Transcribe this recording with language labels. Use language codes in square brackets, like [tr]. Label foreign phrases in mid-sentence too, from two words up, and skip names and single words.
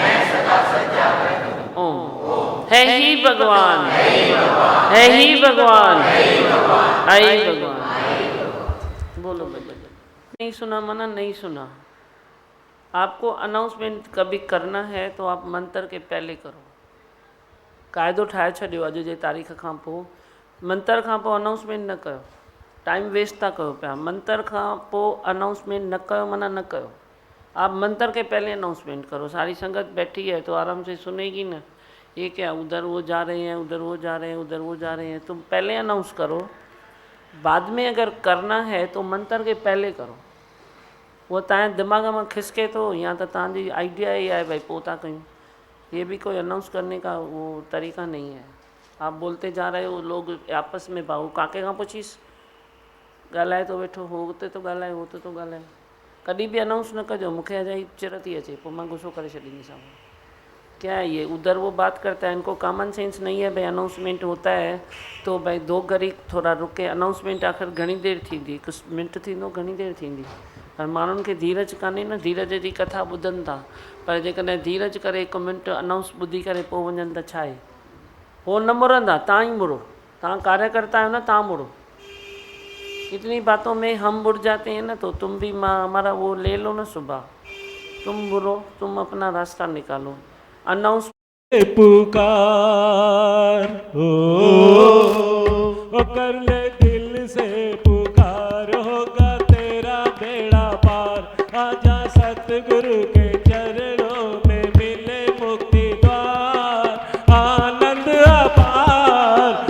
[hi] ओम। है ही भगवान, है ही भगवान, है ही भगवान। बोलो बोलो। नहीं सुना मना, नहीं सुना। आपको अनाउंसमेंट कभी करना है तो आप मंत्र के पहले करो। [sd] क़ाइदो ठाहे छॾियो अॼु जे तारीख़ खां पोइ, मंत्र खां पोइ अनाउंसमेंट न कयो। [en] time waste [sd] था कयो पिया। मंत्र खां पोइ अनाउंसमेंट न कयो माना न कयो। [hi] आप मंत्र के पहले अनाउंसमेंट करो। सारी संगत बैठी है तो आराम से सुनेगी ना। ये क्या उधर वो जा रहे हैं, उधर वो जा रहे हैं, उधर वो जा रहे हैं। तुम पहले अनाउंस करो, बाद में अगर करना है तो मंत्र के पहले करो। [sd] वो तव्हांजे दिमाग़ में खिसके तो या तो तव्हांजी आइडिया ही आहे भाई पोइ था कयूं। [hi] ये भी कोई अनाउंस करने का वो तरीक़ा नहीं है। आप बोलते जा रहे हो, लोग आपस में [sd] भाऊ काके खां पुछीस, ॻाल्हाए तो वेठो, हो हुते तो ॻाल्हाए, हो तो ॻाल्हाए। कॾहिं भी अनाउंस न कजो। मूंखे अजाई चिर थी अचे, पोइ मां गुस्सो करे छॾींदीसां। [hi] क्या है ये, उधर वो बात करता है, इनको [en] common sense [hi] नहीं है भाई। अनाउंसमेंट होता है तो भाई दो घड़ी थोड़ा रुके। [sd] अनाउंसमेंट आख़िर घणी देर थींदी, हिकु मिंट थींदो, घणी देर थींदी। पर माण्हुनि खे धीरज कान्हे न, धीरज जी कथा ॿुधनि था। पर जेकॾहिं धीरज करे हिकु मिंट अनाउंस ॿुधी करे पोइ वञनि त छा आहे, हो न मुड़ंदा। तव्हां ही मुड़ो, तव्हां कार्यकर्ता आहियो न, तव्हां मुड़ो। [hi] कितनी बातों में हम मुड़ जाते हैं ना, तो तुम भी हमारा वो ले लो ना सुबह। तुम मुड़ो, तुम अपना रास्ता निकालो। अनाउंस पुकार ओ कर ले दिल से पुकार, होगा तेरा बेड़ा पार। आजा सतगुरु के चरणों में मिले मुक्ति द्वार, आनंद अपार।